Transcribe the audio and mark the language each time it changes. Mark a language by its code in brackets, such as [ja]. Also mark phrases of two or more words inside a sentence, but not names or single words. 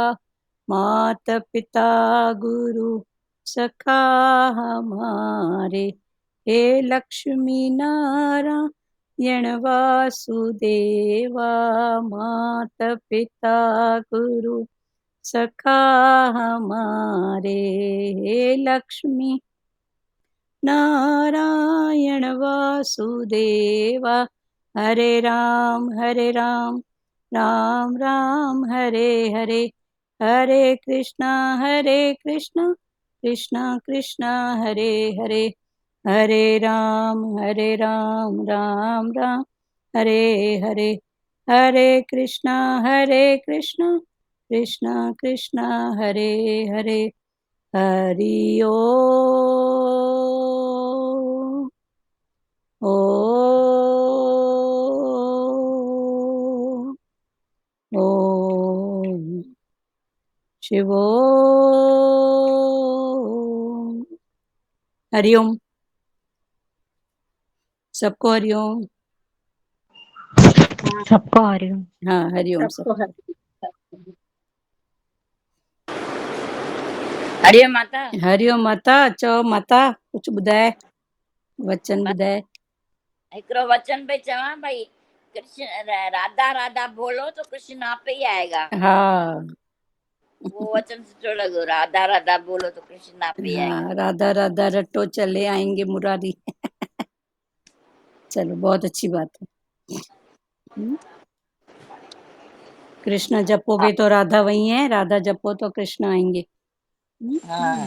[hi] मात पिता गुरु सखा हमारे, हे लक्ष्मी नारायण वासुदेवा। मात पिता गुरु सखा हमारे, हे लक्ष्मी नारायण वासुदेवा, [sa] हरे राम राम राम हरे हरे, हरे कृष्णा कृष्णा कृष्णा हरे हरे, हरे राम राम राम हरे हरे, हरे कृष्णा कृष्णा कृष्णा हरे हरे, हरि ओम ओम ओम शिवोम। [hi] हरिओम, सबको हरिओम। सबको हरिओम। हाँ हरिओम सब। सबको हर हरिओम माता। हरिओम माता। [sd] चओ माता कुछ ॿुधाए, वचन ॿुधाए। हिकिड़ो वचन पई चवां भई, [hi] कृष्ण राधा राधा बोलो तो कृष्ण आपे ही आएगा। हाँ [sd] वो वचन सुठो लॻो, [hi] राधा राधा बोलो तो कृष्ण आपे ही आएगा। हाँ, राधा राधा रटो चले आएंगे मुरारी। चलो बहुत अच्छी बात है। कृष्ण जपोगे तो राधा वही है, राधा जपो तो कृष्ण आएंगे। हाँ।